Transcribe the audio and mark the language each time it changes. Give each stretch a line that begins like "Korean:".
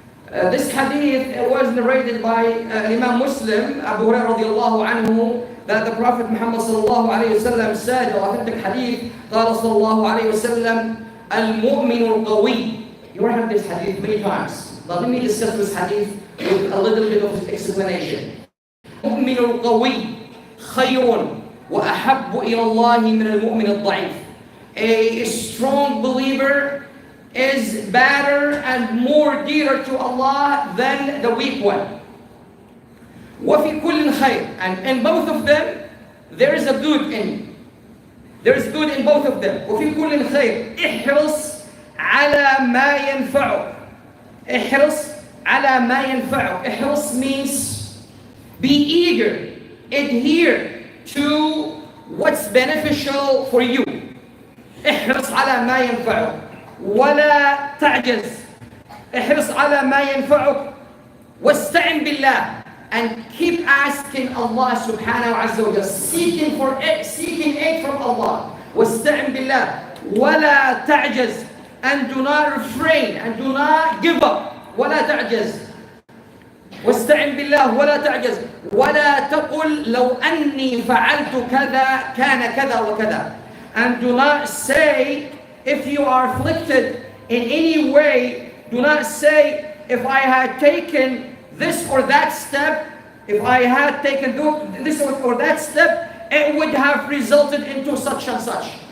English: This hadith was narrated by Imam Muslim, Abu Hurairah radiallahu anhu, that the Prophet Muhammad sallallahu alayhi wa sallam said, authentic hadith,
Arabic: قال صلى الله عليه وسلم المؤمن القوي.
English: You heard this hadith many times. But let me discuss this hadith with a little bit of explanation.
Arabic: المؤمن القوي خير وأحب إلى الله من المؤمن الضعيف.
English: A strong believer is better and more dear to Allah than the weak one.
Arabic: وفي كل خير,
English: and in both of them there is a good in. There is good in both of them.
Arabic: وفي كل خير احرص على ما ينفعك. احرص على ما ينفعك.
English: احرص means be eager, adhere to what's beneficial for you.
Arabic: احرص على ما ينفعك ولا تعجز. احرص على ما ينفعك واستعن بالله,
English: and keep asking Allah subhanahu wa ta'ala, seeking aid from Allah.
Arabic: واستعن بالله ولا تعجز,
English: and do not refrain and do not give up.
Arabic: ولا تعجز. واستعن بالله ولا تعجز ولا تقل لو أني فعلت كذا كان كذا وكذا.
English: And do not say, if you are afflicted in any way, do not say, if I had taken this or that step, if I had taken this or that step, it would have resulted into such and such.